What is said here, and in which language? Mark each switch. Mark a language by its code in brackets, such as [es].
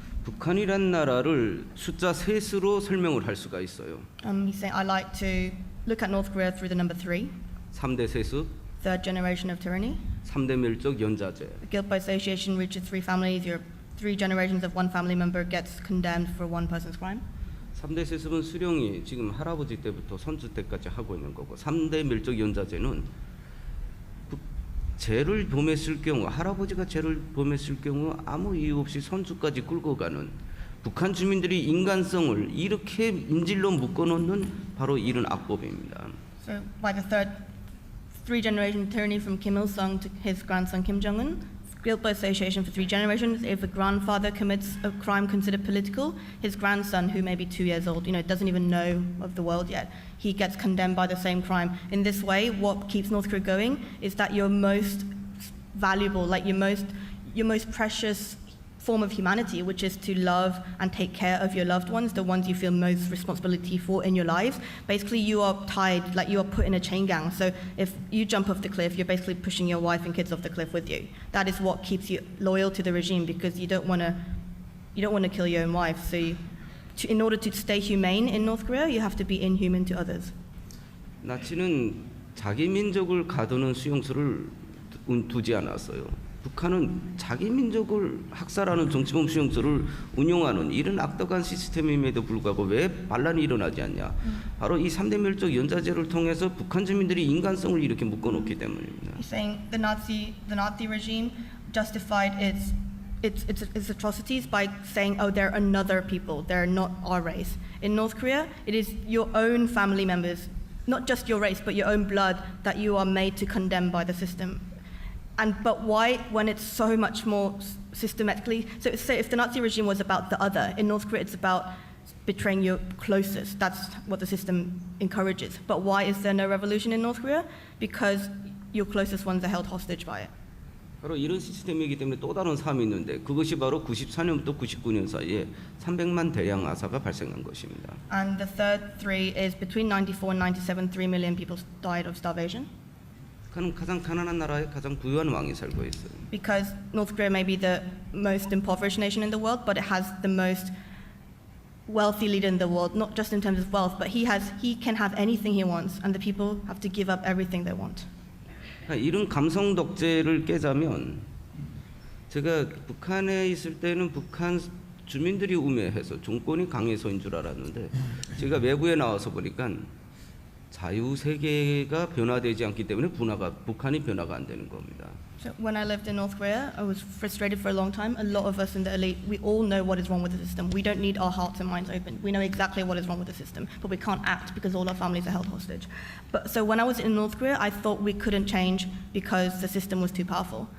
[ko] 북한이란 나라를 숫자 셋으로 설명을 할 수가 있어요. [en] He's saying, I like to look at North Korea through the number 3, [ko] 3대 세습, [en] third generation of tyranny. [ko] 3대 멸족 연자제. [en] The guilt by association reaches 3 families. Your 3 generations of one family member gets condemned for one person's crime. [ko] 3대 세습은 수령이 지금 할아버지 때부터 손주 때까지 하고 있는 거고 3대 멸족 연자제는 죄를 범했을 경우 할아버지가 죄를 범했을 경우 아무 이유 없이 손주까지 끌고 가는 북한 주민들이 인간성을 이렇게 인질로 묶어놓는 바로 이런 악법입니다. [en] So by the three-generation tyranny from Kim Il-sung to his grandson Kim Jong-un. Guilt by association for 3 generations. If a grandfather commits a crime considered political, his grandson, who may be 2 years old, doesn't even know of the world yet, he gets condemned by the same crime. In this way, what keeps North Korea going is that your most valuable, like your most precious form of humanity, which is to love and take care of your loved ones, the ones you feel most responsibility for in your lives. Basically, you are tied, like you are put in a chain gang. So if you jump off the cliff, you're basically pushing your wife and kids off the cliff with you. That is what keeps you loyal to the regime, because you don't want to kill your own wife. So in order to stay humane in North Korea, you have to be inhuman to others. [ko] 나치는 자기 민족을 가두는 수용소를 두지 않았어요. 북한은 자기 민족을 학살하는 정치범 수용소를 운영하는 이런 악덕한 시스템임에도 불구하고 왜 반란이 일어나지 않냐? 바로 이 3대 멸족 연좌제를 통해서 북한 주민들이 인간성을 이렇게 묶어놓기 때문입니다. [en] He's saying the Nazi regime justified its atrocities by saying, oh, they're another people, they're not our race. In North Korea, it is your own family members, not just your race, but your own blood that you are made to condemn by the system. But why, when it's so much more systematically? So if the Nazi regime was about the other, in North Korea it's about betraying your closest. That's what the system encourages. But why is there no revolution in North Korea? Because your closest ones are held hostage by it. [ko] 바로 이런 시스템이기 때문에 또 다른 사람이 있는데 그것이 바로 94년부터 99년 사이에 300만 대량 아사가 발생한 것입니다. [en] And the third three is between 94 and 97, 3 million people died of starvation. [ko] 가장 가난한 나라에 가장 부유한 왕이 살고 있어요. [en] Because North Korea may be the most impoverished nation in the world, but it has the most wealthy leader in the world, not just in terms of wealth, but he can have anything he wants, and the people have to give up everything they want. [ko] 이런 감성 덕제를 깨자면 제가 북한에 있을 때는 북한 주민들이 우매해서 정권이 강해서인 줄 알았는데 제가 외부에 나와서 보니까 자유 세계가 변화되지 않기 때문에 북한이 변화가 안 되는 겁니다. [en] So when I lived in North Korea, I was frustrated for a long time. A lot of us in the elite, we all know what is wrong with the system. We don't need our hearts and minds open. We know exactly what is wrong with the system, but we can't act because all our families are held hostage. So when I was in North Korea, I thought we couldn't change because the system was too powerful.